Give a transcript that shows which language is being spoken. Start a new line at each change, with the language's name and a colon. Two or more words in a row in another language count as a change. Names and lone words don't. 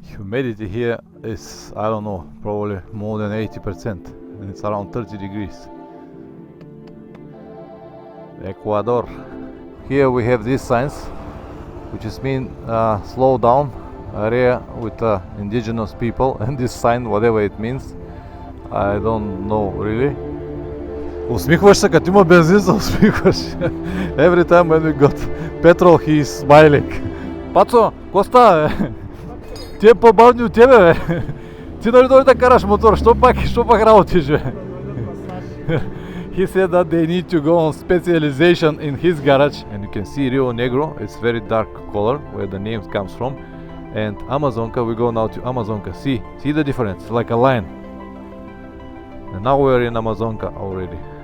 English: humidity here is, I don't know, probably more than 80%, and it's around 30 degrees. Ecuador. Here we have these signs, which is mean slow down area with indigenous people, and this sign, whatever it means, I don't know really.
Bulgarian: Усмихваш се, като има бензин се усмихваш.
English: Every time when we got petrol, he is smiling.
Bulgarian: Пацо, ко става, бе? Ти е по-бавни от тебе, бе. Ти нали дойде да караш мотор, що пак работиш, бе?
English: He said that they need to go on specialization in his garage, and you can see Rio Negro. It's very dark color where the name comes from, and Amazonka. We go now to Amazonka. See the difference, like a line. And now we're in Amazonka already.